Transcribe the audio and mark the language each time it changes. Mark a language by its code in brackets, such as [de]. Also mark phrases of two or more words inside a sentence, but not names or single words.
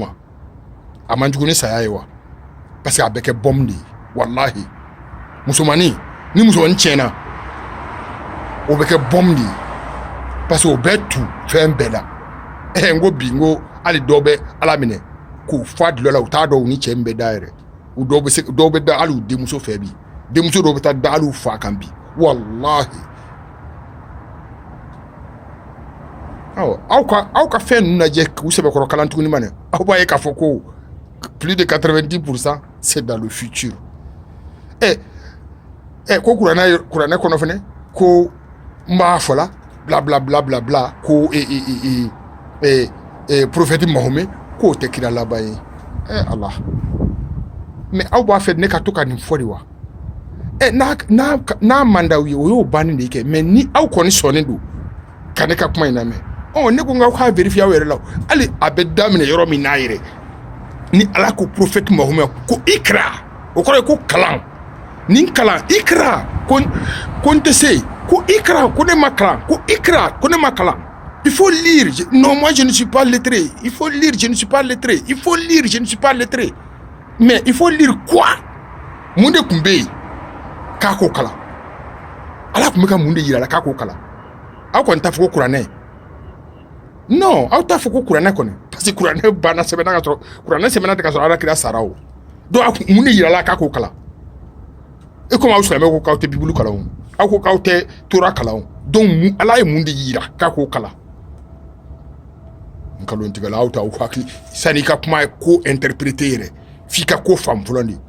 [bm] ma a man jugu ni saya ye wa parce que a bɛ kɛ bombe de ye wallahi musomanin ni musomanin tiɲɛna o bɛ kɛ bombe de ye parce que o bɛ tu fɛn bɛɛ la n ko bi n ko hali dɔw bɛ ala minɛ k'u fa dulɔ la u t'a dɔn u ni cɛ min bɛ da yɛrɛ u dɔw bɛ da hali u denmuso fɛ bi denmuso dɔw bɛ taa da hali u fa kan bi wallahi aw ka fɛn ninnu lajɛ k'u sɛbɛkɔrɔ kalan tuguni ma dɛ aw b'a ye k'a fɔ ko [fr] plus de 90% c'est dans le futur [bm] ko kuranɛ kɔnɔ fɛnɛ ko n b'a fɔla bla bla bla bla bla ko prophète Mohammed k'o tɛ kira laban ye Allah mais aw b'a fɛ ne ka to ka nin fɔ de wa n'a man d'aw ye o y'o bannen de kɛ mais ni aw kɔni sɔnnen don ka ne ka kuma in lamɛn ne ko n k'a vérifier aw yɛrɛ la hali a bɛ daminɛ yɔrɔ min n'a yɛrɛ ni ala ko prophète Mohammed ko ikra o kɔrɔ ye ko kalan nin kalan ikra ko n tɛ se ko ikra ko ne ma kalan ko ikra ko ne ma kalan [fr] il faut lire non moi je ne suis pas lettré il faut lire je ne suis pas lettré il faut lire je ne suis pas lettré mais il faut lire quoi [bm] mun de tun bɛ yen k'a k'o kalan ala tun bɛ ka mun de yira la k'a k'o kalan aw kɔni t'a fɔ ko kuranɛ non aw t'a fɔ ko kuranɛ kɔni parce que kuranɛ banna sɛbɛnna ka sɔrɔ kuranɛ sɛbɛnna tɛ ka sɔrɔ alakira sara o donc mun de yira la k'a k'o kalan komi aw silamɛw ko k'aw tɛ bibulu kalan o aw ko k'aw tɛ tora kalan o donc ala ye mun de yira k'a k'o kalan nkalontigɛla aw t'aw hakili sani i ka kuma ye ko interpréter yɛrɛ f'i ka ko faamu fɔlɔ